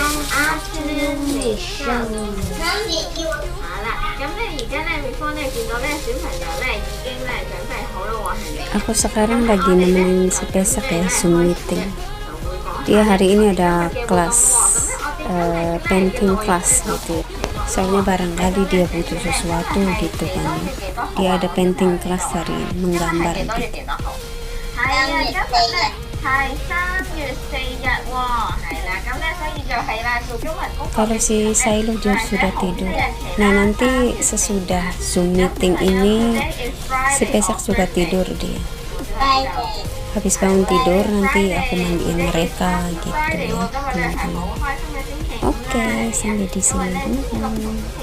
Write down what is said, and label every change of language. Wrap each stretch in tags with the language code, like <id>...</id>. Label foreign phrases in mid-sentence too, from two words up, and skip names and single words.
<en>afternoon mission。</en> <yue>好啦，咁咧而家咧 before 咧見到咧小朋友咧已經咧準備好啦喎，係咪</yue> <id>Aku sekarang lagi nemenin si Pesak ya, Zoom meeting. Dia hari ini ada kelas</id> <en>painting class</en> <id>gitu. Soalnya barangkali dia butuh sesuatu gitu kan. Dia ada</id> <en>painting class</en> <id>hari ini, menggambar gitu.</id> <yue>係啊，今日咧係3月4日喎，係啦，咁咧所以就係啦，做中文功課。</yue> <id>Kalau si Sailo dia sudah tidur. Nah nanti sesudah Zoom meeting ini si Pesak juga tidur dia. Habis bangun tidur nanti aku mandiin mereka gitu ya teman-teman. Oke, sampai di sini dulu.</id>